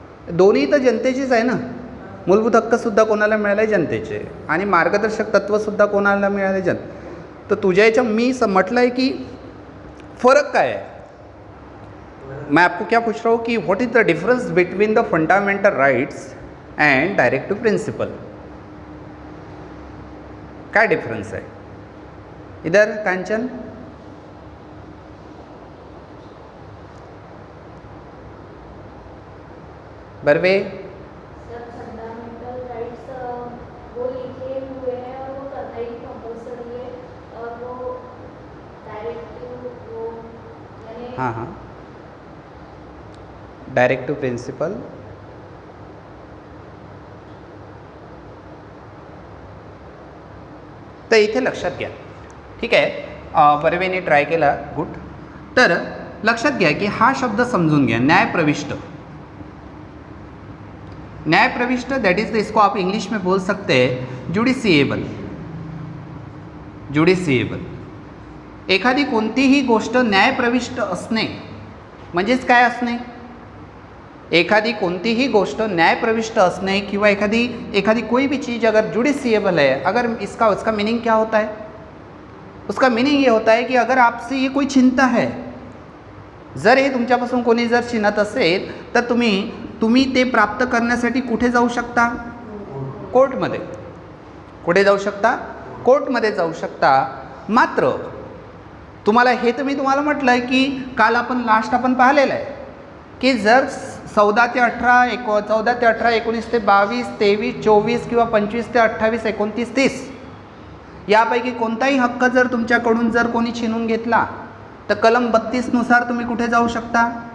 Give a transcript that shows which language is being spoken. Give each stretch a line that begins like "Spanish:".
Marathi: दोन्ही तर जनतेचीच आहे ना. मूलभूत हक्कसुद्धा कोणाला मिळाले? जनतेचे. आणि मार्गदर्शक तत्वसुद्धा कोणाला मिळाले? तर तुझ्या याच्या मी म्हटलं आहे की
Hindi: फर्क काय है? मैं आपको क्या पूछ रहा हूँ कि
English: What is the difference between the fundamental rights and directive principle.
Hindi: क्या डिफरेंस है इधर? कांचन बर्वे. सर फंडामेंटल राइट्स वो लिखे हुए हैं और वो करना ही कंपल्सरी है, और वो डायरेक्टिव वो यानी हाँ हाँ डायरेक्टिव प्रिंसिपल.
Marathi: तर इथे लक्षात घ्या, ठीक आहे. बर्वेने ट्राय केला, गुड. तर लक्षात घ्या की हा शब्द समजून घ्या, न्यायप्रविष्ट.
Hindi: न्यायप्रविष्ट
English: that is
Hindi: इसको आप इंग्लिश में बोल सकते हैं ज्युडिशिएबल.
Marathi: ज्युडिशिएबल एखादी कोणतीही गोष्ट न्यायप्रविष्ट असणे म्हणजेच काय असणे? एखादी कोणतीही गोष्ट न्यायप्रविष्ट असणे किंवा एखादी
Hindi: कोई भी चीज़ अगर जुडिशिएबल है, अगर उसका मीनिंग क्या होता है? उसका मीनिंग ये होता है कि अगर आपसे ये कोई चिंता है,
Marathi: जर हे तुमच्यापासून कोणी जर चिंतत असेल तर तुम्ही ते प्राप्त करण्यासाठी कुठे जाऊ शकता? कोर्टमध्ये. कुठे जाऊ शकता? कोर्टमध्ये जाऊ शकता. मात्र तुम्हाला हे तर मी तुम्हाला म्हटलं आहे की काल आपण पाहिलेलं आहे की जर 14 ते 18, 19 ते 22, 23, 24 किंवा 25 ते 28, 29, 30 यापैकी कोणताही हक्क जर तुमच्याकडून जर कोणी छीनून घेतला तर कलम 32 नुसार तुम्ही कुठे जाऊ शकता?